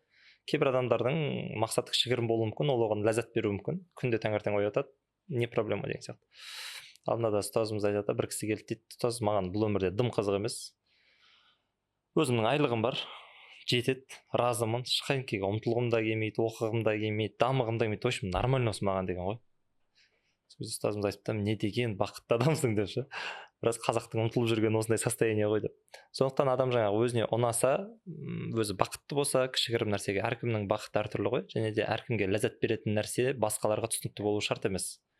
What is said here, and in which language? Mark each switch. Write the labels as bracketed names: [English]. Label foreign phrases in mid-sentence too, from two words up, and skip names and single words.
[Kazakh] Кейбір адамдардың мақсаты кішігірім болуы мүмкін, ол оған ләззат беруі мүмкін. Күнде таңертең оятады, [Russian] не проблема [Kazakh] деген сияқты. Алдында да ұстазымыз айтады, бір кісі келді дейді, ұстаз, маған бұл өмірде дым қызық емес. Өзімнің айлығым бар, жетеді, разымын, ешқайсыға ұмтылғым да келмейді, оқығым да келмейді, дамығым да келмейді, [Russian] в общем нормально [Kazakh] осы маған деген ғой. Біз ұстазымыз айтыпты, не деген бақытты адамсың деп ше. Біраз қазақтың ұмтылып жүрген осындай состояние ғой деп. Сондықтан адам жаңағы өзіне ұнаса, өзі бақытты болса, кішігірім нәрсеге, әркімнің бақыты әртүрлі ғой, және де әркімге ләззат беретін нәрсе басқаларға түсінікті болу шарт емес.